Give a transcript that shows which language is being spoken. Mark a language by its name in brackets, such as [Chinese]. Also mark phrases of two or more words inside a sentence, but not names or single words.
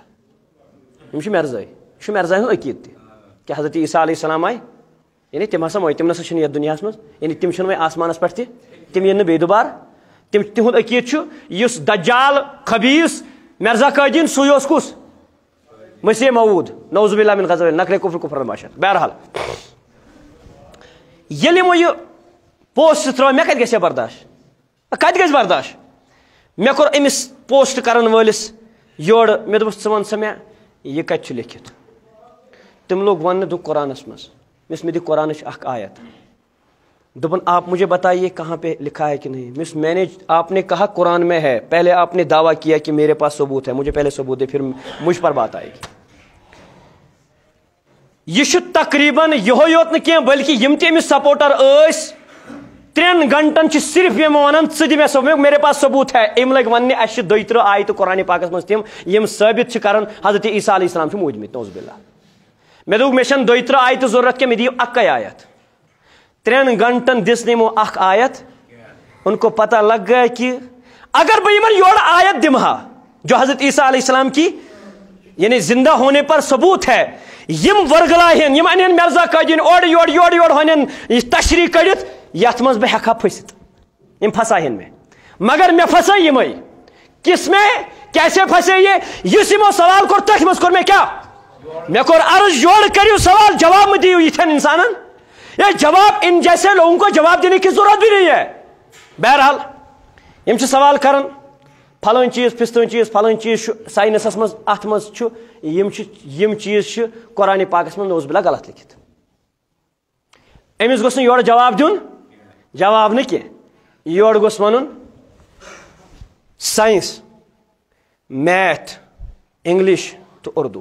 [Kashmiri] یِم چھِ مرزاے یہِ چھُ مرزاے ہُنٛد عقیٖدٕ تہِ کہ حضرت عیسیٰ علیہ السلام آے یعنی تم ہسا موے تم نسا چھِنہٕ یتھ دُنیاہس منٛز یعنی تم چھِنہٕ وۄنۍ آسمانس پٮ۪ٹھ تہِ تم یِن نہٕ بیٚیہِ دُبارٕ تِہُنٛد عقیٖدٕ چھُ یُس دجال خبیٖث مرزا قٲدیٖن سُے اوس کُس مسیح موعوٗد [Arabic] نوزُ باللہ من غضب نقرے کفر البشر. [Kashmiri] بہرحال ییٚلہِ یِمو یہِ پوسٹ ترٛٲو مےٚ کتہِ گژھِ ہا برداشت کتہِ گژھِ برداشت مےٚ کوٚر أمِس پوسٹ کرن وٲلِس یورٕ مےٚ دوٚپُس ژٕ وَن سا مےٚ یہِ کتہِ چھُ لیکھِتھ تم لوگ وننہٕ دوٚپ قرآنس منٛز مےٚ دی قرآنٕچ اکھ آیت دوٚپُن [Urdu] آپ مجھے بتائیے کہاں پہ لکھا ہے کہ نہیں. میں نے آپ نے کہا قرآن میں ہے پہلے آپ نے دعویٰ کیا کہ میرے پاس ثبوت ہے مجھے پہلے ثبوت دے پھر مجھ پر بات آئے گی. [Kashmiri] یہ تقریباً یہوے یوت نہٕ کینٛہہ بلکہ یم تہِ أمِس سپورٹر ٲسۍ 3 گھنٹن چھِ صرف یم ونان ژٕ دِ مےٚ ثبوت [Urdu] میرے پاس ثبوت ہے. [Kashmiri] أمۍ لگۍ وننہِ اَسہِ چھِ 32 آیتہٕ قرآن پاکس منٛز تِم یم ثٲبت چھِ کران حضرت عیسیٰ علیہ السلام چھِ موٗدمٕتۍ [Arabic] نوز باللہ. [Kashmiri] مےٚ دوٚپ مےٚ چھنہٕ 32 آیتہٕ ضروٗرت کینٛہہ مےٚ دِیِو اکے آیت. 3 گھنٹن دِژ نہٕ یِمو اکھ آیت. [Urdu] ان کو پتہ لگ گیا کہ اگر [Kashmiri] بہٕ یِمن یورٕ آیت دِمہٕ ہا [Urdu] جو حضرت عیسیٰ علیہ السلام کی یعنی زندہ [Kashmiri] ہونے پر ثبوت ہے یم ورگلاہن یم انن مرزا قٲدیٖن اورٕ یورٕ ہنن تشریح کٔڑِتھ یتھ منٛز بہٕ ہٮ۪کہٕ ہا پھٔسِتھ یم پھساہن مےٚ مگر مےٚ پھسٲے یِمے [Urdu] کس میں کیسے پھسے یہ [Kashmiri] یُس یِمو سوال کوٚر تٔتھۍ منٛز کوٚر مےٚ کیٛاہ مےٚ کوٚر عرض یورٕ کٔرِو سوال جواب مہٕ دِیِو یِتھٮ۪ن انسانن [Urdu] یہ جواب ان جیسے لوگوں کو جواب دینے کی ضرورت بھی نہیں ہے. [Kashmiri] بہرحال یم چھِ سوال کران پھلٲنۍ چیٖز پھِستٲنۍ چیٖز پھلٲنۍ چیٖز چھُ ساینسس منٛز اتھ منٛز چھُ یم چیٖز چھِ قرآن پاکس منٛز نوز باللہ غلط لیکھِتھ. أمِس گوٚژھ نہٕ یورٕ جواب دیُن جواب نہٕ کینٛہہ یورٕ گوٚژھ ونُن ساینس میتھ انگلش تہٕ اردوٗ.